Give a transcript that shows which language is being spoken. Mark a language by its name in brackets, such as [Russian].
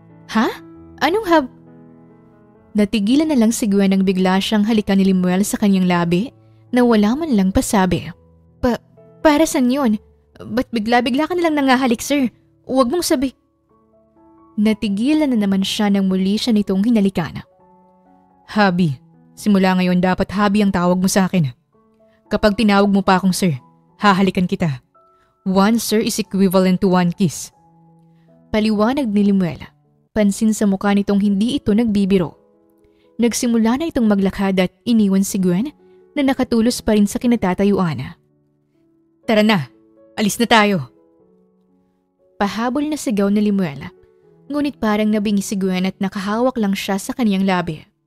[Filipino] Ha? Anong Natigilan na lang si Gwen nang bigla siyang halikan ni Limuel sa kanyang labi na wala man lang pasabi. Para saan yun? Ba't bigla-bigla ka nalang nangahalik, sir? Huwag mong sabi. Natigilan na naman siya nang muli siya nitong hinalikan. Hubby, simula ngayon dapat hubby ang tawag mo sa akin. Kapag tinawag mo pa akong sir, hahalikan kita. [English] One sir is equivalent to one kiss. [Filipino] Paliwanag ni Limuel. Pansin sa mukha nitong hindi ito nagbibiro. Nagsimula na itong maglakad at iniwan si Gwen na nakatulos pa rin sa kinatatayuan. Tara na, alis na tayo. Pahabol na sigaw ni Limuel. Ngunit parang nabingi si Gwen at nakahawak lang siya sa kaniyang labi.